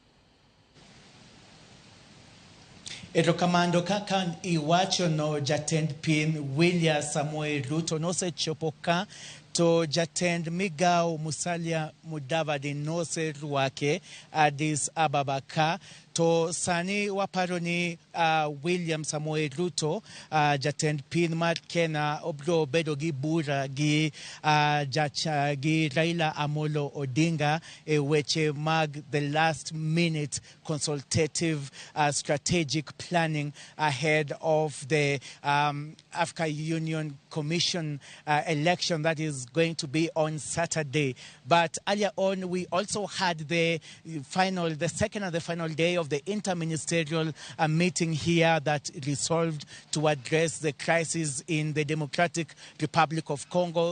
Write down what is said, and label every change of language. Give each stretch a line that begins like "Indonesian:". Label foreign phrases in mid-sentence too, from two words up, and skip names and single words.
Luo (Kenya and Tanzania): Erokamano kaka iwacho no jatend piny William Samoei Ruto nosechopo ka to jatend migao Musalia Mudavadi noserwake Addis Ababa ka. To sani waparo ni William Samoei Ruto jatend piny mar Kenya obro bedo gi bura gi Raila Amolo Odinga e weche mag
English: the last minute consultative strategic planning ahead of the Africa Union Commission election that is going to be on Saturday. But earlier on we also had the second and the final day of the interministerial meeting here that resolved to address the crisis in the Democratic Republic of Congo.